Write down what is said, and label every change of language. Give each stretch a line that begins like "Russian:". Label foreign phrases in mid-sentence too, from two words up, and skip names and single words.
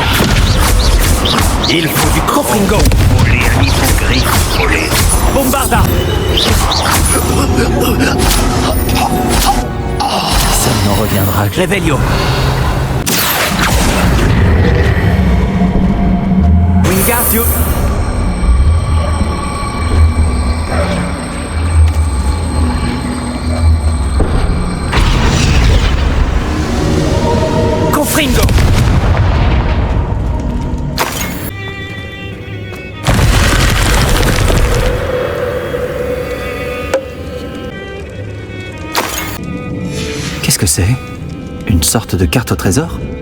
French: Il faut du Cofringo. voler un hippogriffe volé. Bombarda. Ça n'en reviendra. Revelio. Wingardium. Confringo. Qu'est-ce que c'est? Une sorte de carte au trésor?